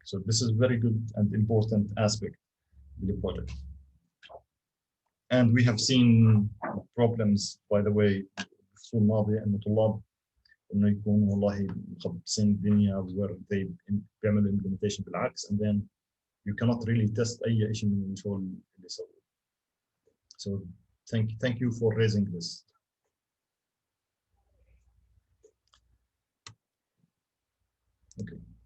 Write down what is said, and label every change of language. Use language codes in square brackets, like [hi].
[en] So this is very good and important aspect of the project. And we have seen problems, by the way, [ar] في الماضي إنه طلاب إنه يكونوا والله مخبصين الدنيا [en] where they بيعملوا implementation بالعكس and then you cannot really test [ar] أي شيء من الشغل اللي سووه. [en] So thank you for raising this. Okay.